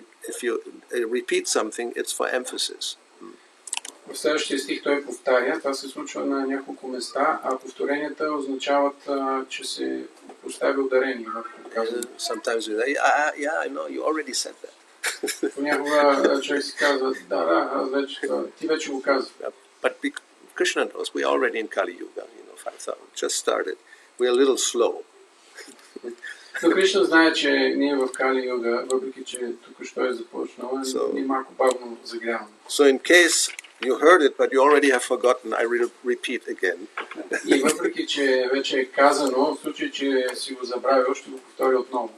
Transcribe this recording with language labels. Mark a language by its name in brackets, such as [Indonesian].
[English] If you repeat something, it's for emphasis. [Bulgarian] В следващия стих той повтаря. Това се случва на няколко места, а повторенията означават, че се поставя ударение върху казването. [English] Sometimes you say, yeah, I know, you already said that. [Bulgarian] Понякога човек си казва, ти вече го казва. [English] But Krishna knows, we are already in Kali-yoga, 5,000, just started. We are a little slow. [Bulgarian] Но Кришна знае, че ние в Кали-йога, въпреки че тук що е започнало, ние малко бавно загряваме. [English] So in case you heard it, but you already have forgotten, I will repeat again. [Bulgarian] И въпреки че вече е казано, в случай, че си го забравил, ще го повторя отново.